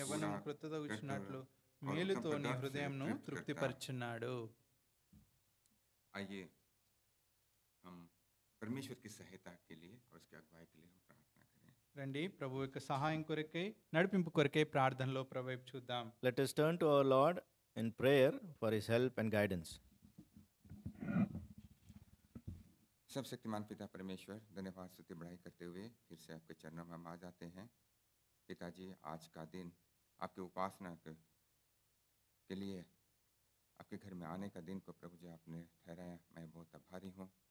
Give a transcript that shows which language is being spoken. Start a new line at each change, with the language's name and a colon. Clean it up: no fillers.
Telugu: యవ్వనం కృతగా వచ్చినట్లు మేలుతో నీ హృదయంను తృప్తిపరచున్నాడు.
Hindi: आइए हम परमेश्वर की सहायता के लिए और उसकी अगुवाई के लिए हम प्रार्थना करें।
Telugu: రండి, ప్రభు యొక్క సహాయం కొరకై, నడిపింపు కొరకై ప్రార్థనలో ప్రభు వైపు చూద్దాం.
English: Let us turn to our Lord in prayer for His help and guidance.
Hindi: सब शक्तिमान पिता परमेश्वर, धन्यवाद स्तुति बढ़ाई करते हुए फिर से आपके चरणों में हम आ जाते हैं। पिताजी, आज का दिन आपके उपासना के लिए आपके घर में आने का दिन को प्रभु जी आपने ठहराया। मैं बहुत आभारी हूँ।